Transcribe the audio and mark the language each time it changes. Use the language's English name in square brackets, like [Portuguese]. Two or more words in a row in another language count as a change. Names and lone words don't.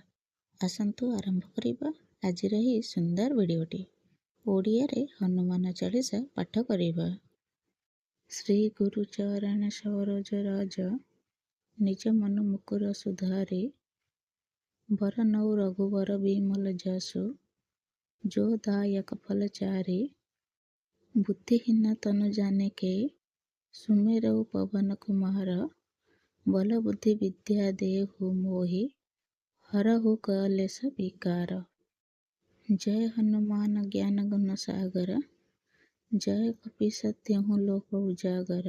[Odia] ଆସନ୍ତୁ ଆରମ୍ଭ କରିବା ଆଜିର ଏହି ସୁନ୍ଦର ଭିଡ଼ିଓଟି। ଓଡ଼ିଆରେ ହନୁମାନ ଚାଳିଶା ପାଠ କରିବା। [Awadhi] श्री गुरु चरण सरोज रज निज मन मुकुर सुधारि बरनउ रघुबर बिमल जसु जो दायक फल चारि बुद्धिहीन तनु जानिके सुमेरऊ पवन कुमार बल बुद्धि विद्या देहु मोहि हरहु कलेश विकार। जय हनुमान ज्ञान गुण सागर जय कपीस तिहुँ लोक उजागर।